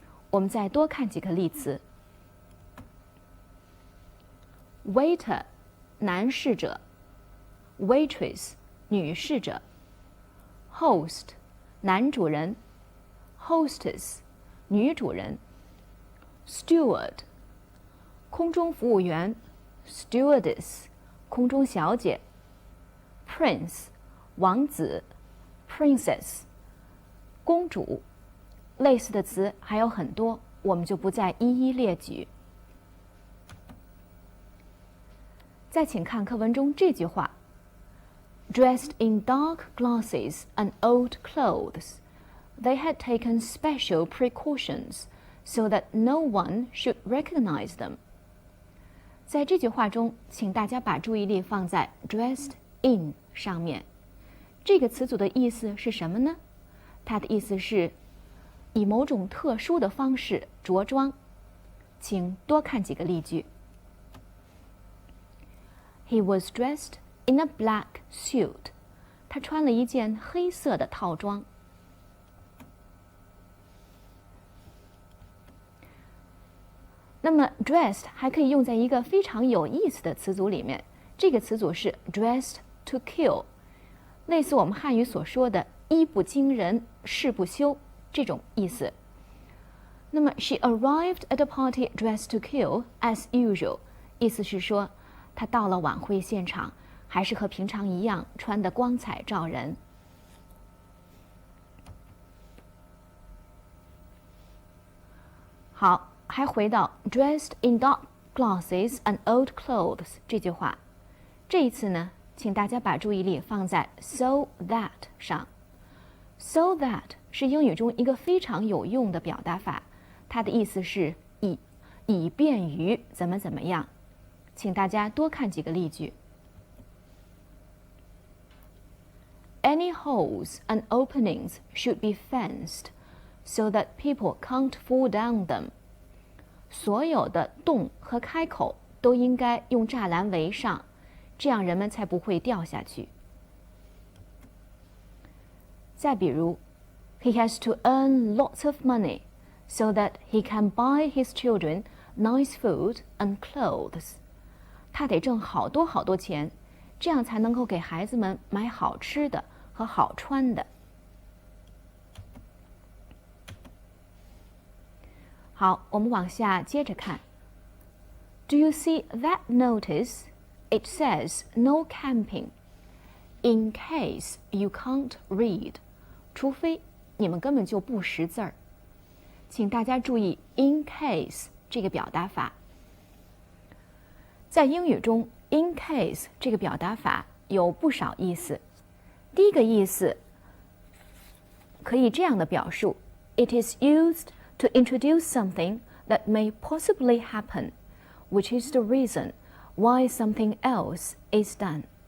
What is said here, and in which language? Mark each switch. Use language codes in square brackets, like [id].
[zh] 我们再多看几个例词 ：waiter 男侍者 ，waitress 女侍者 ，host 男主人 ，hostess 女主人 ，steward 空中服务员 ，stewardess 空中小姐 ，prince 王子 ，princess 公主。类似的词还有很多，我们就不再一一列举。再请看课文中这句话 [en] ：Dressed in dark glasses and old clothes, they had taken special precautions so that no one should recognize them. [zh] 在这句话中，请大家把注意力放在 dressed in 上面。这个词组的意思是什么呢？它的意思是以某种特殊的方式着装，请多看几个例句。 [en] He was dressed in a black suit. [zh] 他穿了一件黑色的套装。那么 dressed 还可以用在一个非常有意思的词组里面，这个词组是 dressed to kill， 类似我们汉语所说的衣不惊人誓不休这种意思。那么 [en] she arrived at a party dressed to kill as usual， [zh] 意思是说她到了晚会现场，还是和平常一样穿得光彩照人。好，还回到 [en] dressed in dark glasses and old clothes [zh] 这句话。这一次呢，请大家把注意力放在 so that 上。 so that 是英语中一个非常有用的表达法，它的意思是以便于怎么怎么样。请大家多看几个例句。 [en] Any holes and openings should be fenced so that people can't fall down them. [zh] 所有的洞和开口都应该用栅栏围上，这样人们才不会掉下去。再比如 [en] He has to earn lots of money so that he can buy his children nice food and clothes. [zh] 他得挣好多好多钱，这样才能够给孩子们买好吃的和好穿的。好，我们往下接着看。 [en] Do you see that notice? It says no camping. In case you can't read. [zh] 除非你们根本就不识字儿。请大家注意 in case 这个表达法。在英语中 in case 这个表达法有不少意思。第一个意思可以这样的表述 [en] ：It is used to introduce something that may possibly happen, which is the reason why something else is done.